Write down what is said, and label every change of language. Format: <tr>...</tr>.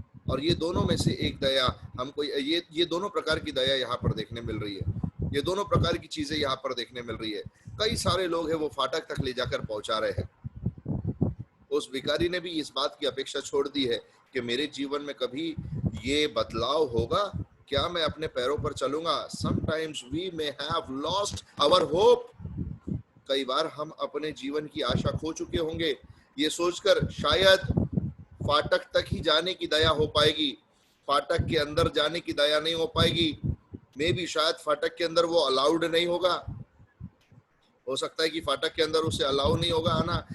<hi>और ये दोनों में से एक दया हमको, ये दोनों प्रकार की दया यहाँ पर देखने मिल रही है। ये दोनों प्रकार की चीजें यहाँ पर देखने मिल रही है। कई सारे लोग हैं वो फाटक तक ले जाकर पहुंचा रहे हैं। उस भिखारी ने भी इस बात की अपेक्षा छोड़ दी है कि मेरे जीवन में कभी ये बदलाव होगा क्या, मैं अपने पैरों पर चलूंगा।</hi> <en>Sometimes we may have lost our hope।</en> <hi>कई बार हम अपने जीवन की आशा खो चुके होंगे, ये सोचकर शायद फाटक तक ही जाने की दया हो पाएगी, फाटक के अंदर जाने की दया नहीं हो पाएगी। मे भी शायद फाटक के अंदर वो अलाउड नहीं होगा। हो सकता है कि फाटक के अंदर उसे अलाउ नहीं होगा आना।</hi>